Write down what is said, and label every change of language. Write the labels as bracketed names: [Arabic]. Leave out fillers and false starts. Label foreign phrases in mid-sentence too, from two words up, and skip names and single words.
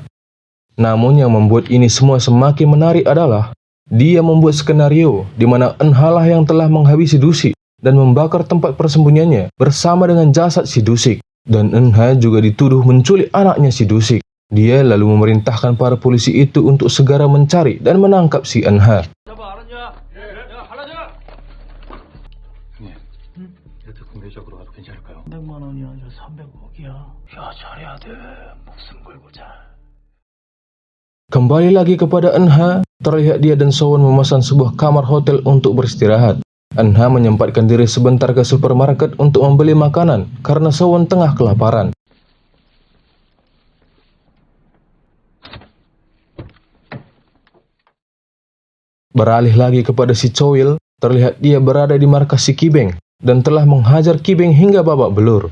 [Indonesian] Namun yang membuat ini semua semakin menarik adalah, dia membuat skenario di mana Eunha lah yang telah menghabisi Dusik dan membakar tempat persembunyiannya bersama dengan jasad si Dusik. Dan Eunha juga dituduh menculik anaknya si Dusik. Dia lalu memerintahkan para polisi itu untuk segera mencari dan menangkap si Eunha. [Korean] 잡아 알았냐? 야 하나자. 형님, 이렇게 공개적으로 가도 괜찮을까요? 300만 원이 아니라 300억이야. 야 잘해야 돼. 목숨 걸고 잘. [Indonesian] Kembali lagi kepada Eunha, terlihat dia dan Sowon memesan sebuah kamar hotel untuk beristirahat. Eunha menyempatkan diri sebentar ke supermarket untuk membeli makanan karena Sowon tengah kelaparan. Beralih lagi kepada si Choil, terlihat dia berada di markas si Kibeng dan telah menghajar Kibeng hingga babak belur.